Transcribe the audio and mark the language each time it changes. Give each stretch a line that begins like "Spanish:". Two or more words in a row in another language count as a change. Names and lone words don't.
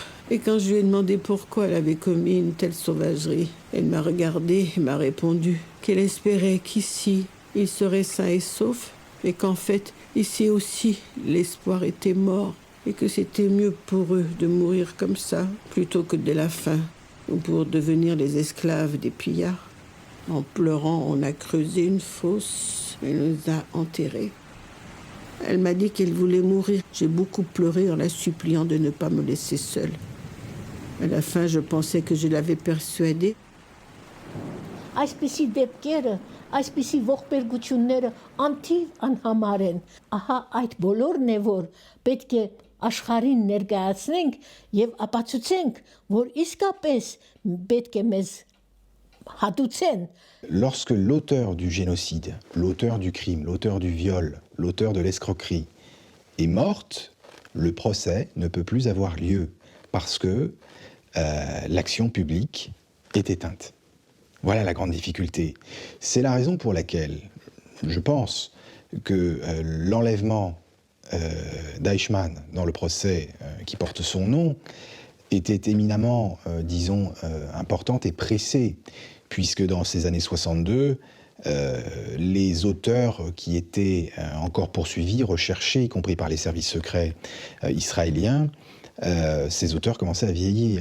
French: Et quand je lui ai demandé pourquoi elle avait commis une telle sauvagerie, elle m'a regardée et m'a répondu qu'elle espérait qu'ici, ils seraient sains et saufs, mais qu'en fait, ici aussi, l'espoir était mort et que c'était mieux pour eux de mourir comme ça plutôt que de la faim ou pour devenir les esclaves des pillards. En pleurant, on a creusé une fosse et nous a enterrés. Elle m'a dit qu'elle voulait mourir. J'ai beaucoup pleuré en la suppliant de ne pas me laisser seule. À la fin, je pensais que je l'avais persuadée.
Armenian: Այսպիսի դեպքերը, այսպիսի ողբերգությունները անթիվ անհամար են։ Ահա այդ բոլորն է, որ պետք է աշխարհին ներկայացնենք եւ ապացուցենք, որ իսկապես պետք է մեզ հատուցեն։
French: Lorsque l'auteur du génocide, l'auteur du crime, l'auteur du viol, l'auteur de l'escroquerie est morte, le procès ne peut plus avoir lieu parce que l'action publique est éteinte. Voilà la grande difficulté. C'est la raison pour laquelle je pense que l'enlèvement d'Eichmann dans le procès qui porte son nom était éminemment, disons, importante et pressée, puisque dans ces années 62, les auteurs qui étaient encore poursuivis, recherchés, y compris par les services secrets israéliens, ces auteurs commençaient à vieillir.